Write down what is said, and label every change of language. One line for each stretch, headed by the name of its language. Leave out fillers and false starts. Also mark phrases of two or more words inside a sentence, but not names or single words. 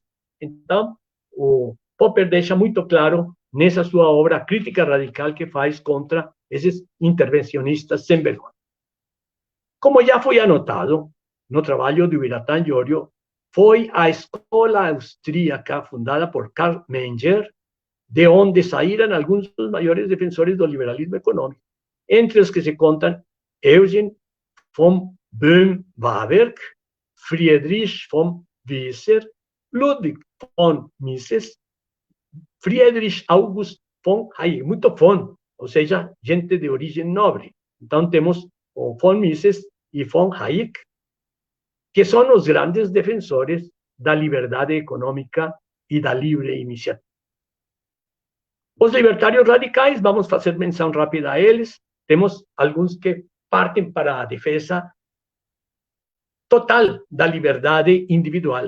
Portuguese: Então, o Popper deixa muito claro nessa sua obra a crítica radical que faz contra esses intervencionistas sem vergonha. Como já foi anotado no trabalho de Biratan Llorio, foi a escola austríaca fundada por Karl Menger, de onde saíram alguns dos maiores defensores do liberalismo econômico, entre os que se contam Eugen von Böhm-Bawerk, Friedrich von Wieser, Ludwig von Mises, Friedrich August von Hayek, muito von, ou seja, gente de origem nobre. Então temos o von Mises e von Hayek, que são os grandes defensores da liberdade econômica e da livre iniciativa. Os libertários radicais, vamos fazer menção rápida a eles, temos alguns que partem para a defesa total da liberdade individual.